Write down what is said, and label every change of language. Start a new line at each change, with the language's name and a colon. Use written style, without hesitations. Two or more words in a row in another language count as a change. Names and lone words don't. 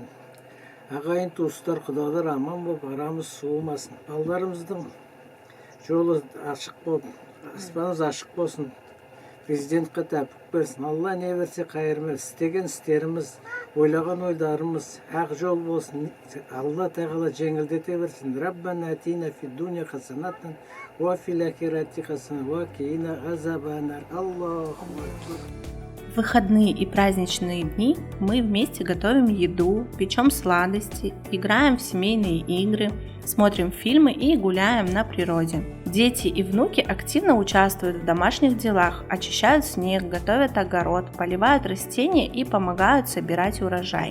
Kazakh: Ағайын туыстар, құдалар аман болып, арамыз суымасын. Балдарымыздың жолы ашық болып, аспанымыз ашық болсын. Президентке тәпік берсін. Алла не берсе қайырмер. Істеген істеріміз, ойлаған ойларымыз ақ жол болсын. Алла тағала жеңілдете берсін.
Arabic: ربنا آتنا في الدنيا حسنة وفي الآخرة حسنة وقنا عذاب النار. اللهم أكبر.
Russian: В выходные и праздничные дни мы вместе готовим еду, печем сладости, играем в семейные игры, смотрим фильмы и гуляем на природе. Дети и внуки активно участвуют в домашних делах, очищают снег, готовят огород, поливают растения и помогают собирать урожай.